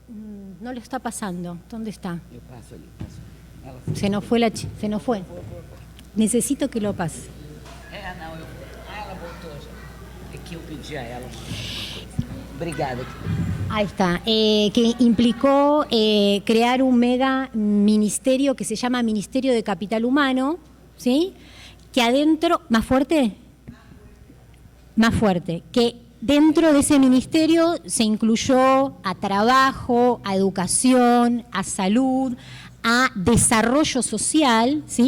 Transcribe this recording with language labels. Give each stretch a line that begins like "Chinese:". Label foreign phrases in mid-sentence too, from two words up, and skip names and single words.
Spanish: No lo está pasando. ¿Dónde está?
Portuguese: Eu passo ali, passo. Ela foi.
Spanish: Se nos fue se nos fue. Necesito que lo pase.
Portuguese: Não, ela voltou já. É que eu pedi a ela uma coisa. Obrigada.
Spanish: Ahí está, que implicó crear un mega ministerio que se llama Ministerio de Capital Humano, ¿sí? Que adentro, ¿más fuerte? Más fuerte, que dentro de ese ministerio se incluyó a trabajo, a educación, a salud, a desarrollo social, ¿sí?